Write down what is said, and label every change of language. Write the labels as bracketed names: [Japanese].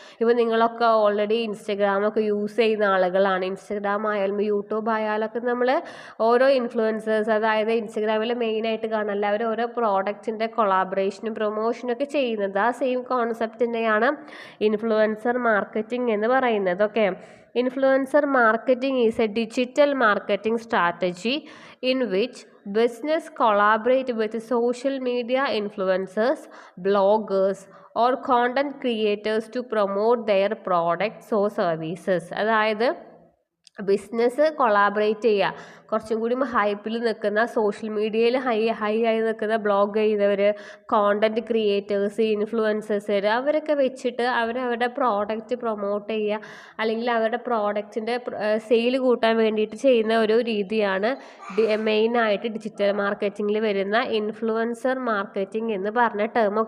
[Malayalam] ഇപ്പോൾ നിങ്ങളൊക്കെ already ഇൻസ്റ്റഗ്രാമൊക്കെ use ചെയ്യുന്ന ആളുകളാണ്. ഇൻസ്റ്റഗ്രാം ആയാലും യൂട്യൂബ് ആയാലൊക്കെ നമ്മൾ ഓരോ ഇൻഫ്ലുവൻസേഴ്സ്, അതായത് ഇൻസ്റ്റഗ്രാമിൽ മെയിനായിട്ട് കാണാൻ അവർ ഓരോ പ്രോഡക്റ്റിൻ്റെ കൊളാബറേഷനും പ്രൊമോഷനൊക്കെ ചെയ്യുന്നത്. ആ സെയിം കോൺസെപ്റ്റ് തന്നെയാണ് ഇൻഫ്ലുവൻസർ മാർക്കറ്റിംഗ് എന്ന് പറയുന്നത്. Okay, [English] Influencer marketing is a digital marketing strategy in which business collaborate with social media influencers, bloggers or content creators to promote their products or services. [Malayalam] അതായത് ബിസിനസ് കൊളാബറേറ്റ് ചെയ്യുക, കുറച്ചും കൂടി ഹൈപ്പിൽ നിൽക്കുന്ന social മീഡിയയിൽ high ആയി നിൽക്കുന്ന ബ്ലോഗ് ചെയ്യുന്നവർ, content creators, influencers അവരൊക്കെ വെച്ചിട്ട് അവരവരുടെ പ്രോഡക്റ്റ് പ്രൊമോട്ട് ചെയ്യുക, അല്ലെങ്കിൽ അവരുടെ പ്രോഡക്റ്റിൻ്റെ സെയിൽ കൂട്ടാൻ വേണ്ടിയിട്ട് ചെയ്യുന്ന ഒരു രീതിയാണ് മെയിനായിട്ട് ഡിജിറ്റൽ മാർക്കറ്റിങ്ങിൽ വരുന്ന ഇൻഫ്ലുവൻസർ മാർക്കറ്റിംഗ് എന്ന് പറഞ്ഞ ടേം.